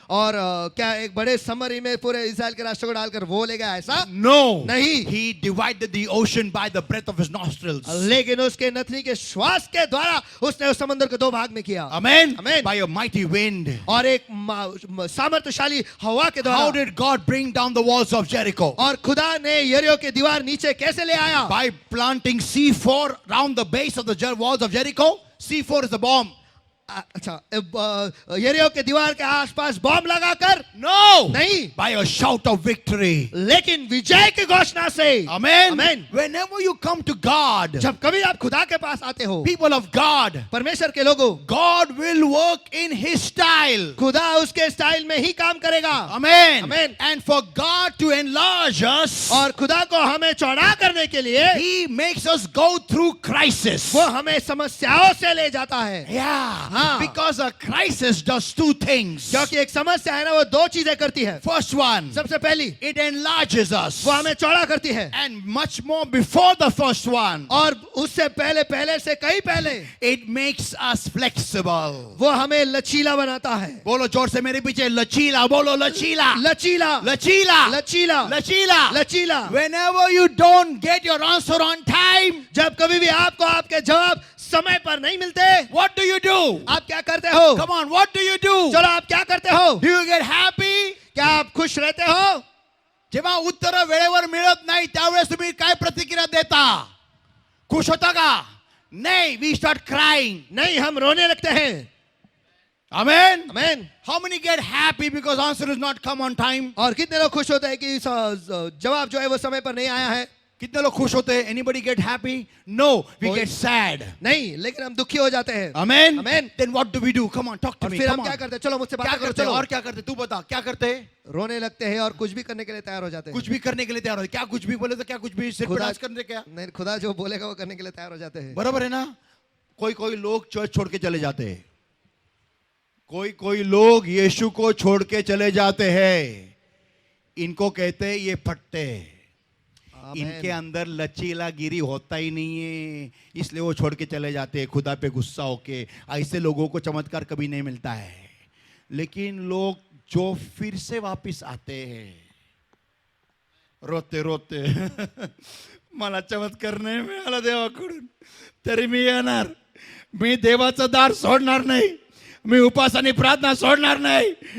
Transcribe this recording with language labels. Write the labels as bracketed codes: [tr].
[hi] और क्या एक बड़े समरी में पूरे इस्राएल के राष्ट्र को डालकर वो ले गया ऐसा? [en] No. [hi] नहीं. [en] He divided the ocean by the breath of His nostrils. [hi] लेकिन उसके नथनी के श्वास के द्वारा उसने उस समंदर को दो भाग में किया. [en] Amen. Amen. By a mighty wind. [hi] और एक सामर्थ्यशाली हवा के द्वारा. [en] How did God bring down the walls of Jericho? [hi] और खुदा ने यरीहो की दीवार नीचे कैसे ले आया? [en] By planting C4 round the base of the walls of Jericho. C4 is the bomb. [hi] अच्छा यरीहो के दीवार के आसपास बॉम्ब लगाकर [en] No. [hi] नहीं, [en] By a shout of victory. [hi] लेकिन विजय की घोषणा से. [en] Amen. Amen. Whenever you come to God, [hi] जब कभी आप खुदा के पास आते हो, [en] people of God, [hi] परमेश्वर के लोगों, [en] God will work in His style. [hi] खुदा उसके स्टाइल में ही काम करेगा. [en] Amen. Amen. And for God to enlarge us, [hi] और खुदा को हमें चौड़ा करने के लिए [en] He makes us go through crisis. [hi] वो हमें समस्याओं से ले जाता है. [en] Yeah. [hi] हाँ. [en] Because a crisis does two things. [hi] क्योंकि एक समस्या है ना, वो दो चीजें करती है. [en] First one, [hi] सबसे पहली, [en] it enlarges us. [hi] वो हमें चौड़ा करती है. [en] And much more before the first one, [hi] और उससे पहले से कहीं पहले [en] it makes us flexible. [hi] वो हमें लचीला बनाता है. बोलो जोर से मेरे पीछे, लचीला. बोलो लचीला. लचीला, लचीला. लचीला, लचीला. लचीला. [en] Whenever you don't get your answer on time, [hi] जब कभी भी आपको आपके जवाब समय पर नहीं मिलते, [en] what do you do? [hi] आप क्या करते हो? [en] Come on, what do you do? [hi] चलो आप क्या करते हो? [en] Do you get happy? [hi] क्या आप खुश रहते हो? [mr] जेव्हा उत्तर वेळेवर मिळत नाही त्यावेळेस तुम्ही काय प्रतिक्रिया देता? खुश होता का? [en] नाही, we start crying. [hi] नहीं, हम रोने लगते हैं. [en] Amen. [hi] आमीन. [en] How many get happy because answer is not come on time? [hi] और कितने लोग खुश होते हैं कि जवाब जो है वो समय पर नहीं आया है? कितने लोग खुश होते हैं? [en] Anybody get happy? No, we get sad. [hi] नहीं, लेकिन हम दुखी हो जाते हैं. [en] Amen. Amen. Then what do we do? Come on, talk to [hi] और [en] me. [hi] फिर [en] Come [hi] हम क्या [en] on. [hi] करते हैं? चलो मुझसे क्या बात करो. करते हैं? चलो और क्या करते हैं? तू बता, क्या करते हैं? रोने लगते हैं और कुछ भी करने के लिए तैयार हो जाते हैं. कुछ भी करने के लिए तैयार हो. क्या कुछ भी बोले तो क्या कुछ भी सिर पे खुदा डांस करने क्या? नहीं, खुदा जो बोलेगा वो करने के लिए तैयार हो जाते हैं. बराबर है ना? कोई कोई लोग चर्च छोड़ के चले जाते हैं. कोई कोई लोग यीशु को छोड़ के चले जाते हैं. इनको कहते हैं ये फट्टे. इनके अंदर लचीलागिरी होता ही नहीं है, इसलिए वो छोड़ के चले जाते हैं खुदा पे गुस्सा होके. ऐसे लोगों को चमत्कार कभी नहीं मिलता है. लेकिन लोग जो फिर से वापस आते हैं रोते रोते [mr] मला चमत्कार नाही मिळाला देवाकडून तरी मी येणार. मी देवाचं दार सोडणार नाही. मी उपास आणि प्रार्थना सोडणार नाही.